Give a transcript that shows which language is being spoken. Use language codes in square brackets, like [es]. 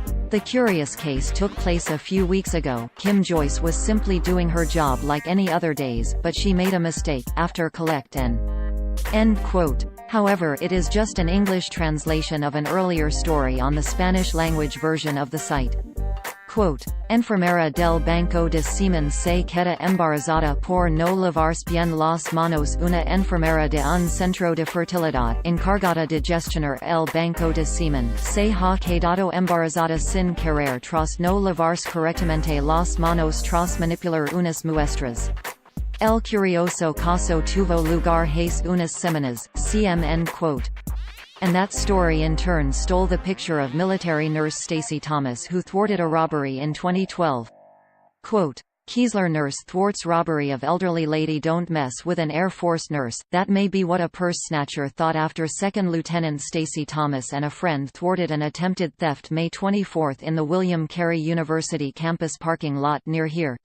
[en] The curious case took place a few weeks ago. Kim Joyce was simply doing her job like any other days, but she made a mistake. After collect and..." End quote. However, it is just an English translation of an earlier story on the Spanish-language version of the site. [es] Quote, "Enfermera del Banco de Semen se queda embarazada por no lavarse bien las manos. Una enfermera de un centro de fertilidad, encargada de gestionar el Banco de Semen, se ha quedado embarazada sin querer tras no lavarse correctamente las manos tras manipular unas muestras. El curioso caso tuvo lugar hace unas semanas, cm." [en] End quote. And that story in turn stole the picture of military nurse Stacey Thomas, who thwarted a robbery in 2012. Quote, "Keesler nurse thwarts robbery of elderly lady. Don't mess with an Air Force nurse." That may be what a purse snatcher thought after Second Lieutenant Stacey Thomas and a friend thwarted an attempted theft May 24 in the William Carey University campus parking lot near here.